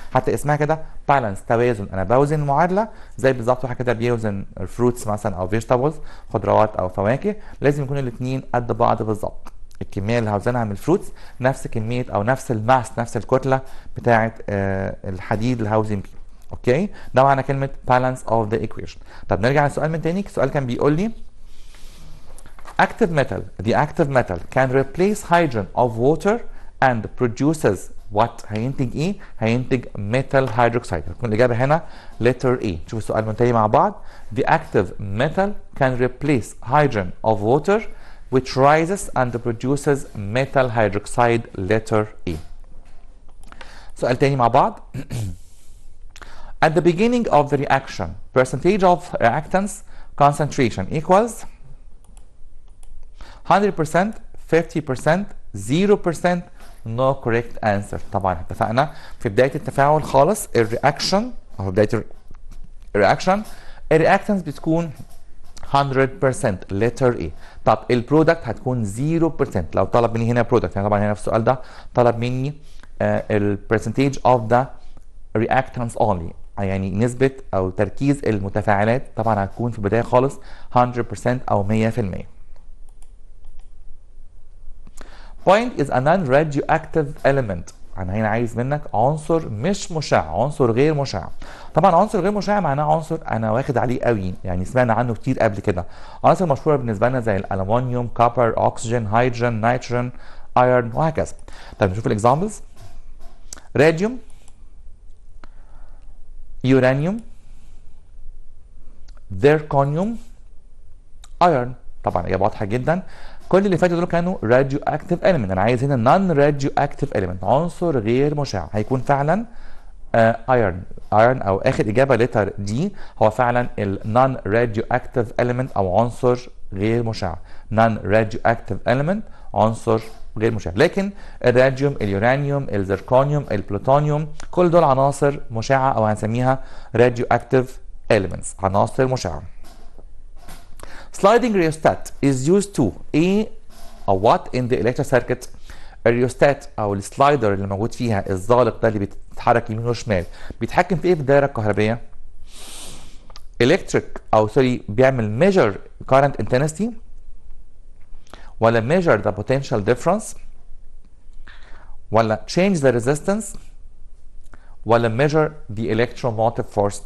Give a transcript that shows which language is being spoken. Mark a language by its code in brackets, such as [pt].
[ar] حتى اسمها كده بالانس، توازن. انا بوزن المعادله زي بالظبط واحد كده بيوزن الفروتس مثلا او فيجيتابلز، خضروات او فواكه، لازم يكونوا الاثنين قد بعض بالظبط. الكميه اللي هوزنها من الفروتس نفس كميه او نفس الماس، نفس الكتله بتاعه الحديد اللي هوزن بيه. اوكي، ده معنى كلمه [en] balance of the equation. [ar] طب نرجع للسؤال من تاني. السؤال كان بيقول لي [en] active metal, the active metal can replace hydrogen of water and produces what؟ [ar] هينتج ايه؟ هينتج [en] metal hydroxide. [ar] هتكون الاجابه هنا letter A. شوف السؤال من تاني مع بعض. [en] The active metal can replace hydrogen of water which rises and produces metal hydroxide, letter A. [ar] سؤال تاني مع بعض. [en] At the beginning of the reaction, percentage of reactants concentration equals 100%, 50%, 0%. No correct answer. [ar] طبعا اتفقنا في بداية التفاعل خالص الرياكشن او بداية الرياكشن الرياكتنس بتكون 100%، letter A. طب البرودكت هتكون 0%. لو طلب مني هنا برودكت، يعني طبعا هنا في السؤال ده طلب مني البرسنتيج اوف ذا [en] reactants only، [ar] يعني نسبة أو تركيز المتفاعلات طبعا هتكون في البداية خالص 100% أو 100%. [en] Point is a non-radioactive element. [ar] انا هنا عايز منك عنصر مش مشع، عنصر غير مشع. طبعا عنصر غير مشع معناه عنصر انا واخد عليه قوي، يعني سمعنا عنه كتير قبل كده. عناصر مشهوره بالنسبه لنا زي الالومنيوم، كوبر، اكسجين، هيدروجين، نيتروجين، ايرون، وهكذا. طيب نشوف الاكزامبلز. راديوم، يورانيوم، زيركونيوم، ايرون. طبعا اجابه واضحه جدا. كل اللي فاتوا دول كانوا راديو اكتيف اليمنت. انا عايز هنا نون راديو اكتيف اليمنت، عنصر غير مشع. هيكون فعلا ايرون. ايرون او اخر اجابه لتر دي هو فعلا النون راديو اكتيف اليمنت او عنصر غير مشع. نون راديو اكتيف اليمنت، عنصر غير مشع. لكن الراديوم، اليورانيوم، الزيركونيوم، البلوتونيوم، كل دول عناصر مشعه او هنسميها راديو اكتيف اليمنتس، عناصر مشعه. [en] Sliding rheostat is used to a what in the electric circuit. [ar] الريوستات او السلايدر اللي موجود فيها الزالق ده اللي بيتحرك يمين وشمال بيتحكم في ايه في الدايره الكهربيه؟ electric او سوري بيعمل [en] measure current intensity [ar] ولا [en] measure the potential difference [ar] ولا [en] change the resistance [ar] ولا [en] measure the electromotive force.